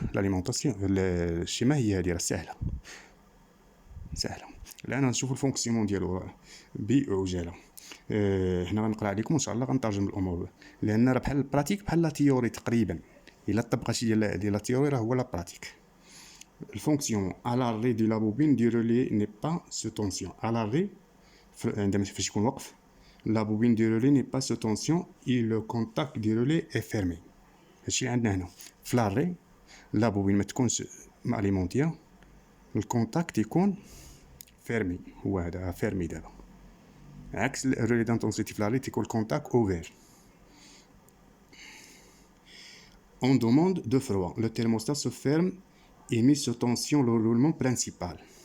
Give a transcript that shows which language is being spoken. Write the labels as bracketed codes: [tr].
[ar] لاليمونطاسيون الشيما هي هذه، راه سهله. الان غنشوفوا الفونكسيون ديالو بعجاله. هنا غنقرا عليكم ان شاء الله، غنترجم الامور لان راه بحال البراتيك بحال لا تيوري تقريبا. الا طبقا شي ديال لا تيوري راه هو لا براتيك. [fr] الفونكسيون à l'arrêt de la bobine du relais n'est pas sous tension. À l'arrêt [ar] عندما فاش يكون وقف [fr] la bobine du relais n'est pas sous tension et le contact du relais est fermé. [ar] هادشي اللي عندنا هنا في لاري، لا بوبين ما تكونش ماليمونتيه، الكونتاكت يكون فيرمي، هو هذا فيرمي دابا. عكس الرولي دانتونسيتي في لاري تيكون الكونتاكت اوفير. [fr] On demande de froid. Le thermostat se ferme et met sous tension le roulement principal.